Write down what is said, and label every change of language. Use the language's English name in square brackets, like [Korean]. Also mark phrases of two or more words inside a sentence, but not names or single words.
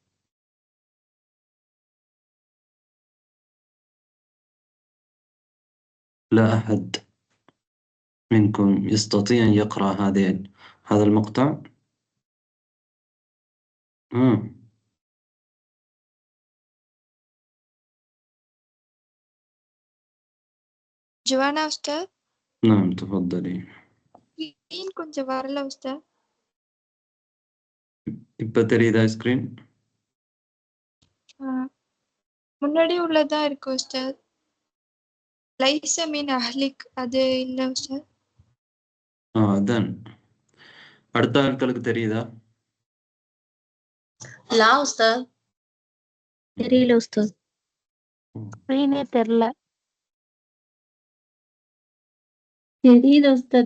[Arabic] لا أحد منكم يستطيع أن يقرأ هذا المقطع؟ جوانا أستاذ. نعم، تفضلي. [Tamil] கொஞ்சம் வரல أستاذ. இப்போ தெரியுதா ஸ்க்ரீன்؟ முன்னாடி உள்ளதா இருக்கு أستاذ. [Arabic] ليس من أهلك [Tamil] அது இல்ல أستاذ. அதான். அடுத்த ஆட்களுக்கு தெரியுதா? [Arabic] لا أستاذ. [Tamil] தெரியல உஸ்தாத். ஸ்கிரீனே தெரியல. தெரியுது உஸ்தாத்.